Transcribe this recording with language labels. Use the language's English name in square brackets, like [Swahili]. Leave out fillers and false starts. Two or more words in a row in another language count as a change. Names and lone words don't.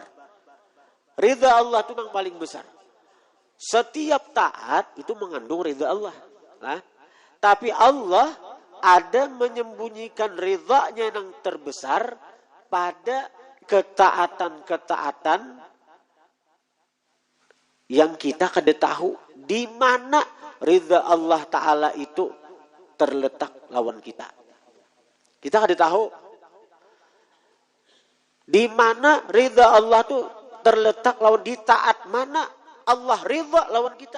[Indonesian] Ridha Allah itu yang paling besar. Setiap taat itu mengandung ridha Allah. Nah, tapi Allah ada menyembunyikan ridhanya yang terbesar pada ketaatan-ketaatan yang kita kada tahu di mana ridha Allah Ta'ala itu terletak lawan kita. Kita kada tahu di mana ridha Allah itu terletak lawan di taat mana Allah ridha lawan kita.